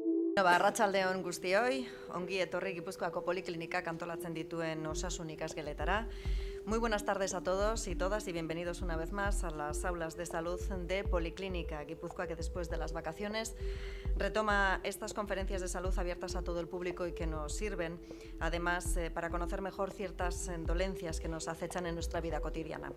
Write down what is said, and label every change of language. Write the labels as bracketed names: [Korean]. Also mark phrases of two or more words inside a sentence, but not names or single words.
[Basque] Arratsaldeon guztioi, ongi etorri Gipuzkoako Poliklinikak antolatzen dituen osasun ikasgeletara. [Spanish] Muy buenas tardes a todos y todas y bienvenidos una vez más a las aulas de salud de Policlínica Guipúzcoa, que después de las vacaciones retoma estas conferencias de salud abiertas a todo el público y que nos sirven, además, para conocer mejor ciertas dolencias que nos acechan en nuestra vida cotidiana.